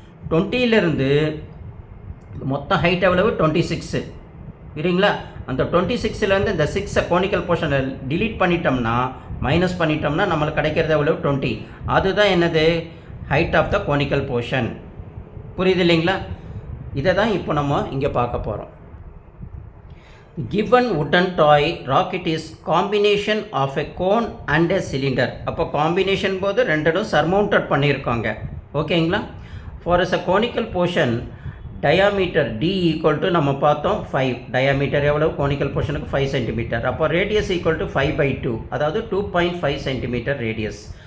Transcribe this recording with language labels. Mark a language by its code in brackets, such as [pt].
[ta] 20லேருந்து மொத்தம் ஹைட் எவ்வளவு, 26. சரிங்களா? அந்த 26லேருந்து இந்த 6 கோனிக்கல் போர்ஷனை டிலீட் பண்ணிட்டோம்னா, மைனஸ் பண்ணிட்டோம்னா நம்மளுக்கு கிடைக்கிறது எவ்வளவு, 20. அதுதான் என்னது, height of the conical portion. புரியுது இல்லைங்களா? இதை தான் இப்போ நம்ம இங்கே பார்க்க போகிறோம். [en] Given wooden toy rocket is combination of a cone and a cylinder. [ta] அப்போ காம்பினேஷன் போது ரெண்டும் சர்மவுண்டட் பண்ணியிருக்காங்க. ஓகேங்களா? [en] for a conical portion diameter d equal to [ta] நம்ம பார்த்தோம் [en] 5. [ta] டயாமீட்டர் எவ்வளோ, கோனிக்கல் போர்ஷனுக்கு 5 சென்டிமீட்டர். அப்போ ரேடியஸ் ஈக்குவல் டு 5/2, அதாவது 2.5 சென்டிமீட்டர் ரேடியஸ்.